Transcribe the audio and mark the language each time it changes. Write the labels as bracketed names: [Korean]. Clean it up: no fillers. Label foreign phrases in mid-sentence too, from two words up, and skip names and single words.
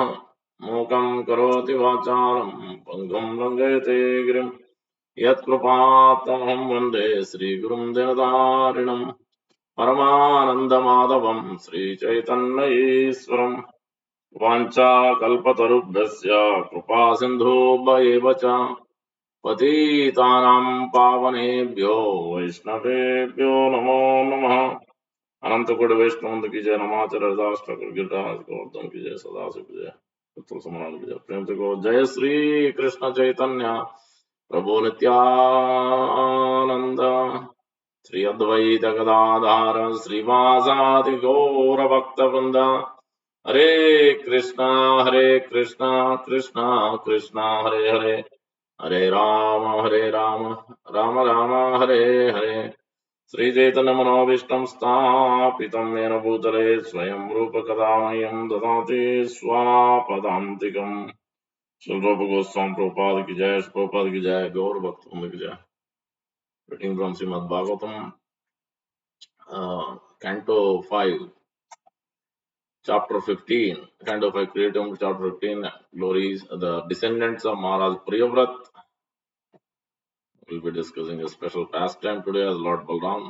[Sanskrit] मूकं करोति वाचालं पङ्गुं लङ्घयते गिरिं यत्कृपात्तमहं वन्दे श्रीगुरुं दीनतारिणं परमानन्दमाधवं श्रीचैतन्यईश्वरम्। वाञ्छाकल्पतरुभ्यश्च कृपासिन्धुभ्य एव च पतितानां पावनेभ्यो वैष्णवेभ्यो नमो नमः। [Hindi] अनंत कोटि वैष्णव की जय। नमाचर हरदास ठाकुर गिरिराज गोवर्धन की जय। सदाशिव की जय। पुत्र समरान की जय। प्रेम से कहो [Sanskrit] जय श्री कृष्ण चैतन्य प्रभु नित्यानंद श्री अद्वैत गदाधार श्रीवासादि गौर भक्त वृंद। हरे कृष्णा कृष्णा कृष्णा हरे हरे, हरे राम राम राम हरे हरे। श्रीचैतन्य मनोभीष्टं स्थापितं येन भूतले स्वयं रूप कदा मह्यं ददाति स्वापदान्तिकम्। [Hindi] श्री रूप गोस्वामी प्रभुपाद की जय। प्रभुपाद की जय। गौर भक्तवृंद की जय। [English] Reading from Srimad Bhagavatam, Canto 5, Chapter 15. Canto 5, Creatum, Chapter 15, Glories, the descendants of Maharaj Priyavrat. We'll be discussing a special pastime today as Lord Balaram.